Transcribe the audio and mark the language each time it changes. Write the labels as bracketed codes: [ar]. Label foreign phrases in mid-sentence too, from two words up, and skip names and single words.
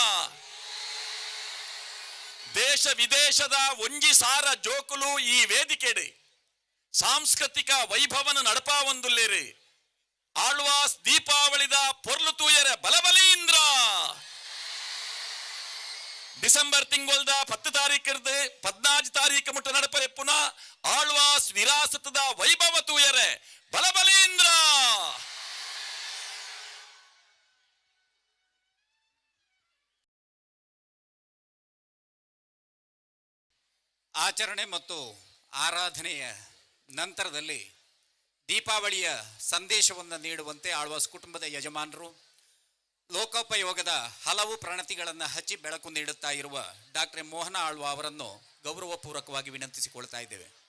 [tcy] ದೇಶ ವಿದೇಶದ ಒಂಜಿ ಸಾರ ಜೋಕುಲು ಈ ವೇದಿಕೆಡೆ ಸಾಂಸ್ಕೃತಿಕ ವೈಭವನ ನಡಪಾ ಒಂದುಲ್ಲೇರಿ ಆಳ್ವಾಸ್ ದೀಪಾವಳಿದ ಪೊರ್ಲು ತೂಯರೆ ಬಲಬಲೀಂದ್ರ ಡಿಸೆಂಬರ್ ತಿಂಗಳದ 10 ತಾರೀಕಿರ್ದು 14 ತಾರೀಕು ಮುಟ್ಟ ನಡಪರೆ ಪುನಃ ಆಳ್ವಾಸ್ ವಿರಾಸತದ ವೈಭವ ತೂಯರೆ ಬಲಬಲೀಂದ್ರ. [kn] ಆಚರಣೆ ಮತ್ತು ಆರಾಧನೆಯ ನಂತರದಲ್ಲಿ ದೀಪಾವಳಿಯ ಸಂದೇಶವನ್ನು ನೀಡುವಂತೆ ಆಳ್ವಾಸ್ ಕುಟುಂಬದ ಯಜಮಾನರು ಲೋಕೋಪಯೋಗದ ಹಲವು ಪ್ರಣತಿಗಳನ್ನು ಹಚ್ಚಿ ಬೆಳಕು ನೀಡುತ್ತಾ ಇರುವ ಡಾಕ್ಟರ್ ಮೋಹನ ಆಳ್ವ ಅವರನ್ನು ಗೌರವಪೂರ್ವಕವಾಗಿ ವಿನಂತಿಸಿಕೊಳ್ತಾ ಇದ್ದೇವೆ.